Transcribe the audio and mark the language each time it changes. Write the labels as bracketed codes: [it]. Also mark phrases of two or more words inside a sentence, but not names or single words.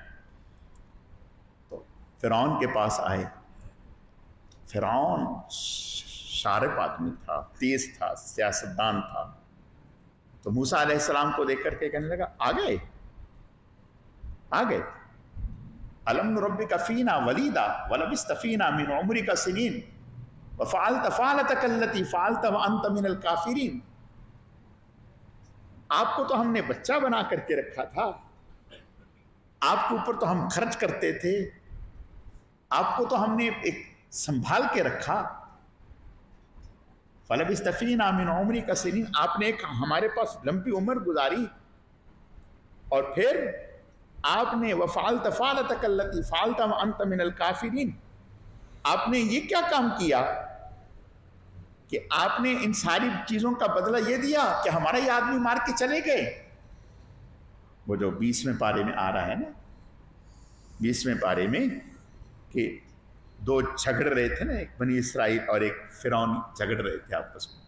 [hi] तो फ़िरौन के पास आए। फ़िरौन शारिप आदमी था, तेज था, सियासतदान था। तो मूसा अलैहिस्सलाम को देख करके कहने लगा, आ गए [ar] ألم نربك فينا وليدا ولبثت فينا من عمرك سنين وفعلت فعلتك التي فعلت و أنت من الكافرين. [hi] आपको तो हमने बच्चा बना करके रखा था, आपके ऊपर तो हम खर्च करते थे, आपको तो हमने एक संभाल के रखा। [ar] فلبثت فينا من عمرك سنين, [hi] आपने एक हमारे पास लंबी उम्र गुजारी और फिर आपने [ar] وفعلت فعلتك التي فعلت و أنت من الكافرين, [hi] आपने ये क्या काम किया कि आपने इन सारी चीज़ों का बदला ये दिया कि हमारा ये आदमी मार के चले गए। वो जो 20वें पारे में आ रहा है ना, 20वें पारे में कि दो झगड़ रहे थे ना, एक बनी इसराइल और एक फ़िरौन झगड़ रहे थे आपस में।